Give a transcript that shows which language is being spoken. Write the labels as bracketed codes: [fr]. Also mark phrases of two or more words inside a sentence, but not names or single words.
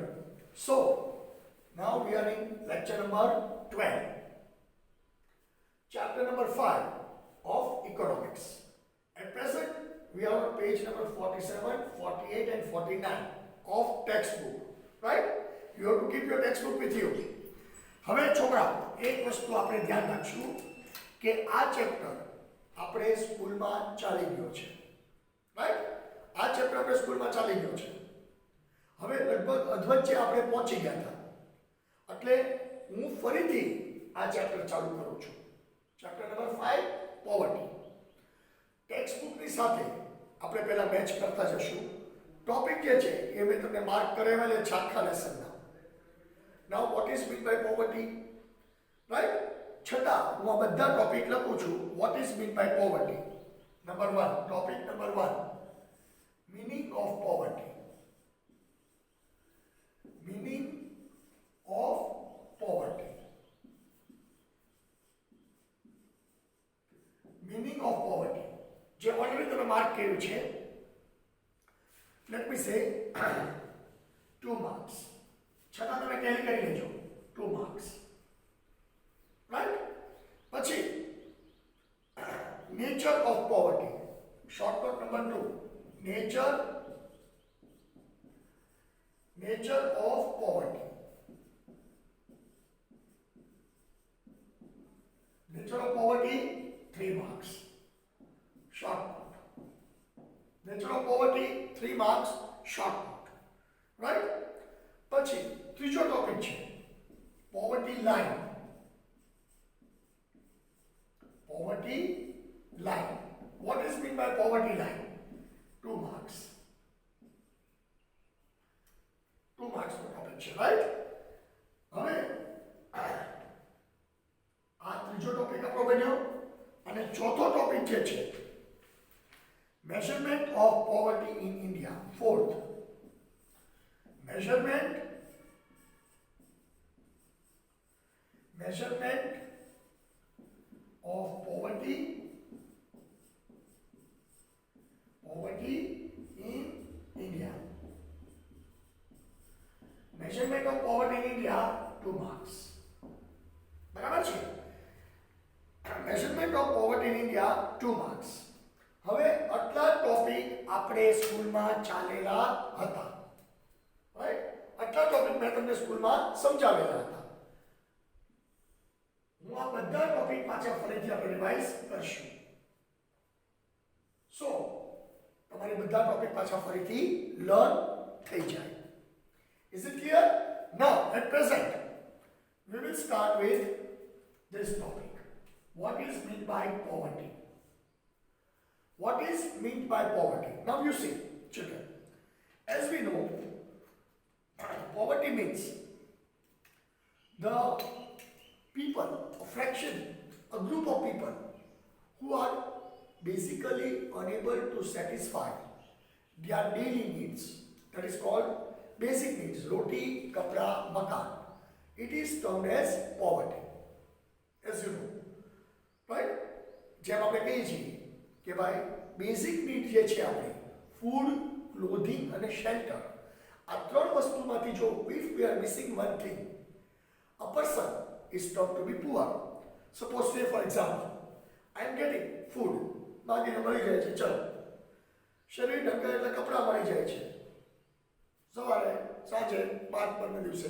[en] So, now we are in lecture number 12, chapter number 5 of economics. At present, we are on page number 47, 48 and 49 of textbook. Right? You have to keep your textbook with you. [gu] હવે છોકરા એક વસ્તુ આપણે ધ્યાન રાખશું કે આ ચેપ્ટર આપણે સ્કૂલમાં ચાલી ગયો છે. રાઈટ? આ ચેપ્ટર આપણે સ્કૂલમાં ચાલી ગયો છે. હવે લગભગ અધવચ્ચે આપણે પહોંચી ગયા હતા. એટલે હું ફરીથી આ ચેપ્ટર ચાલુ કરું છું. [en] chapter number 5 poverty. [gu] ટેક્સ્ટબુકની સાથે આપણે પહેલા મેચ કરતા જશું. ટોપિક જે છે એ મેં તમને માર્ક કરાવેલા છે આખા લેસનના. [en] Now what is meant by poverty? Right? [gu] છતાં હું આ બધા ટોપિક લખું છું. [en] What is meant by poverty? Number 1, topic number 1. Meaning of poverty. Meaning of poverty. Meaning of poverty. [gu] જે ઓલરેડી તમે માર્ક કર્યું છે. [en] Let me say 2 marks. [gu] છતાં તમે ટેલી કરી લેજો 2 marks. Right? [en] પછી nature of poverty. Shortcut number 2. Nature of poverty. Nature of poverty 3 marks. Shortcut. Nature of poverty 3 marks. Shortcut. Right? [gu] પછી ત્રીજો ટોપિક છે [en] poverty line. poverty line. what is mean by poverty line? 2 marks. [gu] 2 marks નો ટોપિક છે. રાઈટ? હવે આ ત્રીજો ટોપિક આપણો બન્યો. અને ચોથો ટોપિક જે છે [en] measurement of poverty in India. ફોર્થ, measurement of poverty in India. Measurement of poverty in India 2 marks. [gu] બરાબર છે? [en] measurement of poverty in India 2 marks. [gu] હવે આટલા ટોપિક આપણે સ્કૂલમાં ચાલેલા હતા. રાઈટ? આટલા ટોપિક મેં તમને સ્કૂલમાં સમજાવેલા હતા. હું આ બધા ટોપિક પાછા ફરીથી આપણે રિવાઇઝ કરશું. સો તમારે બધા ટોપિક પાછા ફરીથી લર્ન થઈ જાય. [en] Is it clear? Now at present we will start with this topic. What is meant by poverty? What is meant by poverty? Now you see, children, as we know, poverty means the people, a fraction, a group of people who are basically unable to satisfy their daily needs. That is called basic needs. [hi] रोटी, कपड़ा, मकान. [en] It is termed as poverty. As you know. Right? [gu] જેમ આપણે કહીએ છીએ કે ભાઈ [en] basic need [gu] જે છે આપણે [en] food, clothing [gu] અને શેલ્ટર, આ ત્રણ વસ્તુમાંથી જો [en] if we are missing one thing, a person is termed to be poor. Suppose, say for example, I am getting food, [gu] માગીને મળી જાય છે, ચલો શરીર ઢંકાય એટલે કપડાં મળી જાય છે, સવારે સાંજે બાદ પરના દિવસે.